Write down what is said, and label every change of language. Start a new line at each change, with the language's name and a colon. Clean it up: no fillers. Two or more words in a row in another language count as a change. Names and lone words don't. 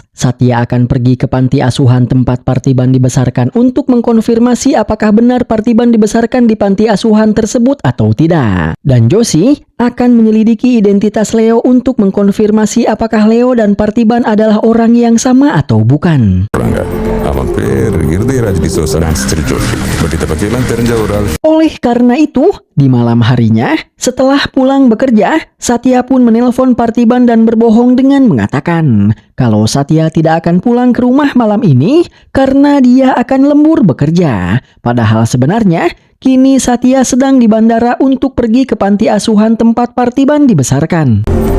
Indonesian: Satya akan pergi ke panti asuhan tempat Parthiban dibesarkan untuk mengkonfirmasi apakah benar Parthiban dibesarkan di panti asuhan tersebut atau tidak. Dan Josie akan menyelidiki identitas Leo untuk mengkonfirmasi apakah Leo dan Parthiban adalah orang yang sama atau bukan.
Tamil: அவன் பேர் இருதயராஜ் டிசோசா ஆன்சிஸ்டர் ஜோஷி. பட் இதை பற்றியெல்லாம் தெரிஞ்ச ஒரு ஆள்.
Indonesian: Oleh karena itu, di malam harinya, setelah pulang bekerja, Satya pun menelpon Parthiban dan berbohong dengan mengatakan kalau Satya tidak akan pulang ke rumah malam ini karena dia akan lembur bekerja. Padahal sebenarnya, kini Satya sedang di bandara untuk pergi ke panti asuhan tempat Parthiban dibesarkan.